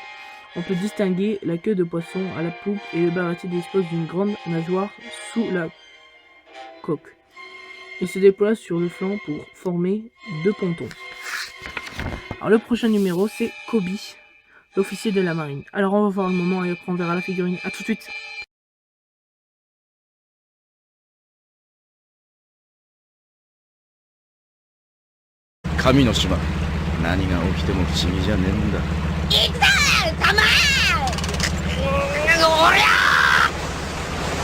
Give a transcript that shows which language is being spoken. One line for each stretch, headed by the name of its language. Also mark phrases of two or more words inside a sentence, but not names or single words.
French: On peut distinguer la queue de poisson à la poupe et le baratier dispose d'une grande nageoire sous la coque. Il se déploie sur le flanc pour former deux pontons. Alors le prochain numéro c'est Koby, l'officier de la marine. Alors on va voir le moment et après on verra la figurine. A tout de suite.
Japanese: 神の島、何が起きても不思議じゃねえんだ。行くぞたまーおりゃ